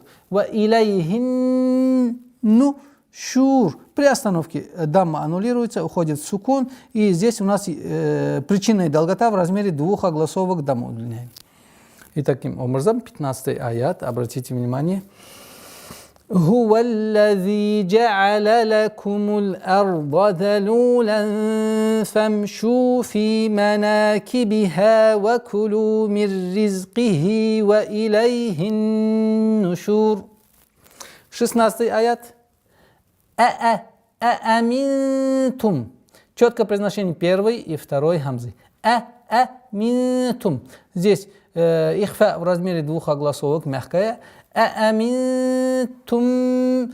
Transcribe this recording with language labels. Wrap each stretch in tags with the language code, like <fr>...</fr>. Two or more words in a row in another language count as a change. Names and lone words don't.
<ar>وإليه النشور.</ar> <ru>При остановке дамма аннулируется, уходит сукун. И здесь у нас причинная долгота в размере двух огласовок дамма удлиняем. И таким образом 15-й аят, обратите внимание.</ru> <ar>هو الذي جعل لكم الأرض ذلولا فامشوا في مناكبها وكلوا من رزقه وإليه النشور.</ar> <ru>16-й аят. Аминтум. Четкое произношение первой и второй хамзы.</ru> <ar>Аминтум.</ar> <ru>Здесь ихфа в размере двух огласовок, мягкая.</ru> <ar>Аминтум.</ar>